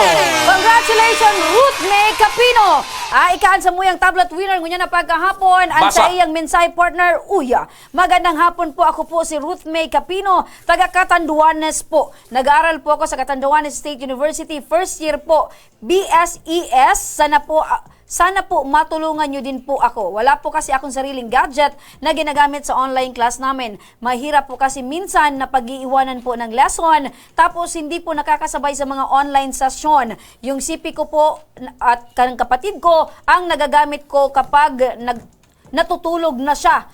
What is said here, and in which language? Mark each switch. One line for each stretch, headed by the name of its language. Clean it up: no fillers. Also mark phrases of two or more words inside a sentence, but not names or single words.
Bikol: Congratulations, Ruth May Capino! Ikaan sa muyang tablet winner ngunya na pagkahapon. Ang sa iyang mensahe, partner, uya.
Filipino: Magandang hapon po, ako po si Ruth May Capino, taga Catanduanes po. Nag-aaral po ako sa Catanduanes State University,
English: first year
Filipino: po, BSES. Sana po Sana po matulungan nyo din po ako. Wala po kasi akong sariling gadget na ginagamit sa online class namin. Mahirap po kasi minsan na pag-iiwanan po ng lesson, tapos hindi po nakakasabay sa mga online session. Yung CP ko po at kanang kapatid ko ang nagagamit ko kapag natutulog na siya.